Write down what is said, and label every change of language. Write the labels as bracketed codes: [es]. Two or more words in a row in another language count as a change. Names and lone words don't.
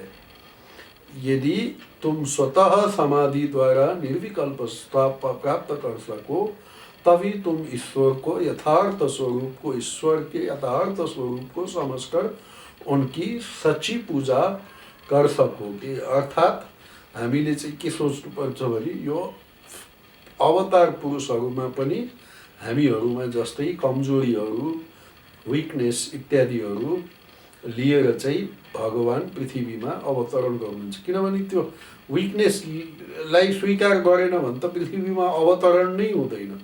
[hi] यदि तुम स्वतः समाधि द्वारा निर्विकल्प प्राप्त कर सको, तभी तुम ईश्वर को यथार्थ स्वरूप को, ईश्वर के यथार्थ स्वरूप को समझकर उनकी सच्ची पूजा कर सकोगे। [ne] अर्थात हामीले चाहिँ के सोच्नुपर्छ भने यो अवतार पुरुषहरूमा पनि हामीहरूमा जस्तै कमजोरीहरू, विकनेस इत्यादिहरू लिएर चाहिँ भगवान पृथ्वीमा अवतरण गर्नुहुन्छ। किनभने त्यो विकनेसलाई स्वीकार गरेन भने त पृथ्वीमा अवतरण नै हुँदैन।